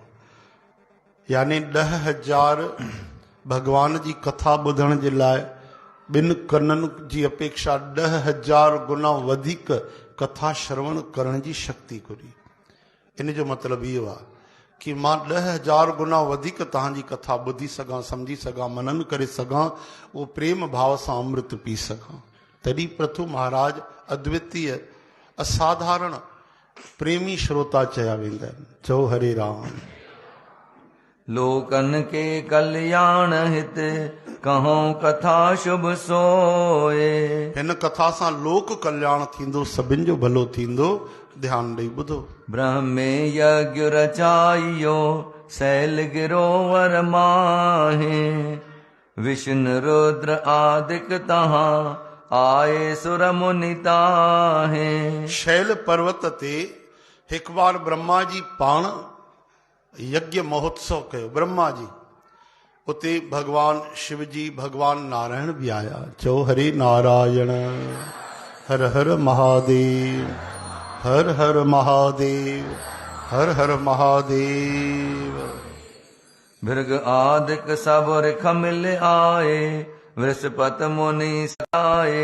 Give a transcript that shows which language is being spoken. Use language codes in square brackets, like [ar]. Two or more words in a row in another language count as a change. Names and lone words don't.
[sd] यानी 10,000 भगवान जी कथा ॿुधण जे लाइ ॿिनि कननि जी अपेक्षा 10,000 गुना वधीक कथा श्रवण करण जी शक्ति घुरी। इन जो मतिलबु इहो आहे कि मां 10,000 गुना वधीक तव्हांजी कथा ॿुधी सघां सम्झी सघां मनन करे सघां उहो प्रेम भाव सां अमृत पी सघां। तॾहिं पृथु महाराज अद्वितीय असाधारण प्रेमी श्रोता चया वेंदा आहिनि। चओ हरे राम। [hi] लोकन के कल्याण हित, कहो कथा शुभ सोए। [sd] हिन कथा सां लोक कल्याण थींदो सभिनि जो भलो थींदो। ध्यान ॾेई ॿुधो। [hi] ब्रह्मे यज्ञ रचाइयो, शैल गिरोवर माहे। विष्णु रुद्र आदिक तहां आए सुर मुनि ताहे। [sd] शैल पर्वत ते हिक बार ब्रह्मा जी पाण यज्ञ महोत्सव कयो। ब्रह्मा जी उते भगवान शिव जी भगवान नारायण भी आया। चो हरे नारायण हर हर महादेव, हर हर महादेव, हर हर महादेव। [hi] भृग आदिक सब रिख मिल आए, बृहस्पति मुनि सताए।